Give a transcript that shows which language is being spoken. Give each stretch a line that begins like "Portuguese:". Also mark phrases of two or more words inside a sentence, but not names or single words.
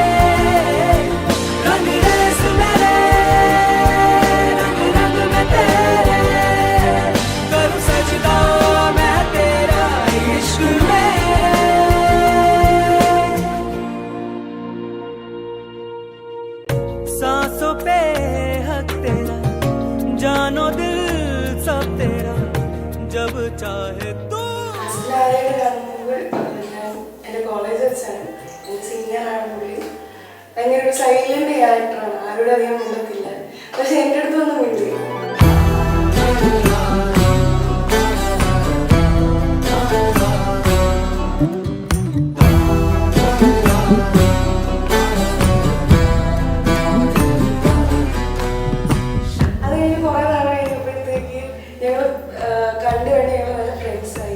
Hindi: रंग रेस मेरे रंग रंग में तेरे करूं सजदा मैं तेरा इश्क मेरे सांसों पे हक तेरा जानो दिल सब तेरा जब चाहे तू
Malayalam: എൻ്റെ കോളേജ് വെച്ചാണ്. എൻ്റെ സീനിയറാണ് പുള്ളി. ഭയങ്കര ഒരു
English: silent characterആണ്.
Malayalam: ആരോടും അധികം മിണ്ടത്തില്ല. പക്ഷെ എൻ്റെ അടുത്തൊന്നും മിണ്ടില്ല. അത് കഴിഞ്ഞ് കുറെ നാൾ കഴിഞ്ഞപ്പോഴത്തേക്ക് ഞങ്ങൾ കണ്ടു കഴിഞ്ഞ് ഞങ്ങൾ നല്ല ഫ്രണ്ട്സായി.